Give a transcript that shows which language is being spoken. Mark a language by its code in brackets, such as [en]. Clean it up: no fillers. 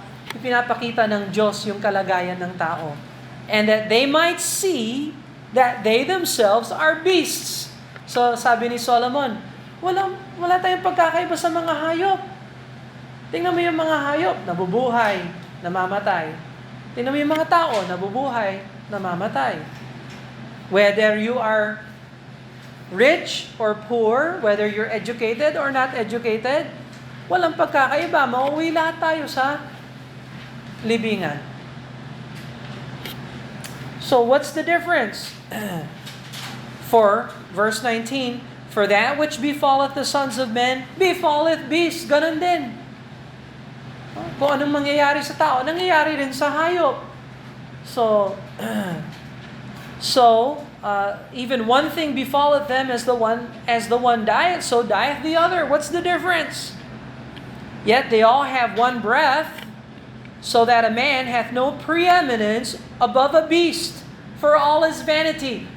[tl] Ipinapakita ng Diyos yung kalagayan ng tao. [en] And that they might see that they themselves are beasts. [tl] So sabi ni Solomon, wala tayong pagkakaiba sa mga hayop. Tingnan mo yung mga hayop, nabubuhay, namamatay. Tingnan mo yung mga tao, nabubuhay, namamatay. [en] Whether you are rich or poor, whether you're educated or not educated, [tl] walang pagkakaiba. Mauwi lahat tayo sa libingan. [en] So what's the difference? For, verse 19, for that which befalleth the sons of men, befalleth beasts. [tl] Ganon din. Kung anong mangyayari sa tao, nangyayari rin sa hayop. [en] So, even one thing befalleth them as the one dieth, so dieth the other. What's the difference? Yet they all have one breath, so that a man hath no preeminence above a beast, for all is vanity.